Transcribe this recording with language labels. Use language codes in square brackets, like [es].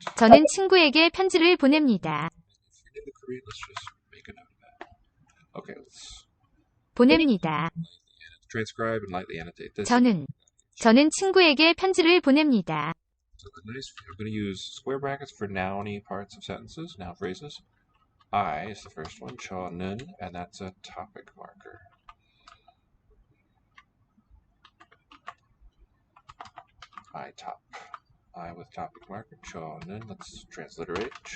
[ko] 저는 친구에게 편지를 보냅니다. [en] If you're into Korean, let's just make a note of that. Okay, let's [ko] 보냅니다. [en] transcribe and lightly annotate this. [ko] 저는 친구에게 편지를 보냅니다. [en] So I'm going to use square brackets for nouny parts of sentences, noun phrases. I is the first one, [ko] 저는, [en] and that's a topic marker. I with topic marker, [ko] 저는, [en] let's transliterate.